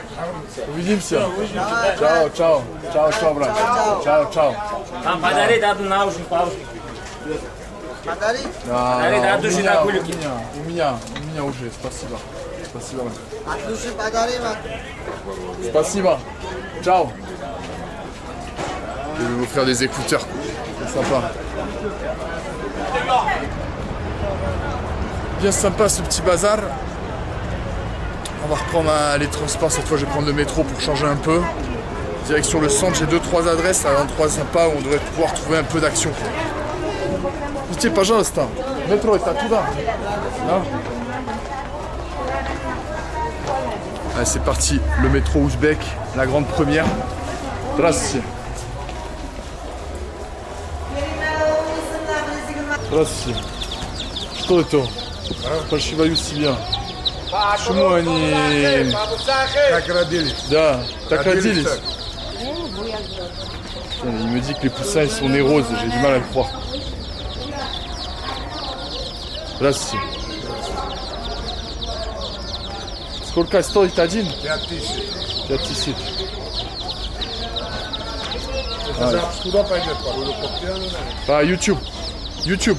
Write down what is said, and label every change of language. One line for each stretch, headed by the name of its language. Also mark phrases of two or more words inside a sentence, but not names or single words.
Russian: Увидимся. Чао, брат. Чао. Там подарить одну наушник, паушник. Подари. Да, от души до кулики. У меня уже, спасибо. От души подари. Спасибо.
Italian: Ciao.
French: Je vais vous offrir des écouteurs. C'est sympa. Bien sympa ce petit bazar. On va reprendre les transports. Cette fois, je vais prendre le métro pour changer un peu. Direction le centre, j'ai 2-3 adresses à l'endroit sympa où on devrait pouvoir trouver un peu d'action.
Russian: Видите, пожалуйста,
French: métro est à туда. Allez, c'est parti, le métro ouzbek, la grande première.
Russian: Здравствуйте. Здравствуйте. Что это? Спасибо, Юсилия. Почему они... Так родились. Да, так родились.
French: Il me dit que les poussins ils sont nés roses, j'ai du mal à le croire.
Russian: Здравствуйте. Сколько стоит один? 5000. 5000. Куда пойдет? По Рудокоптяну? По YouTube. YouTube.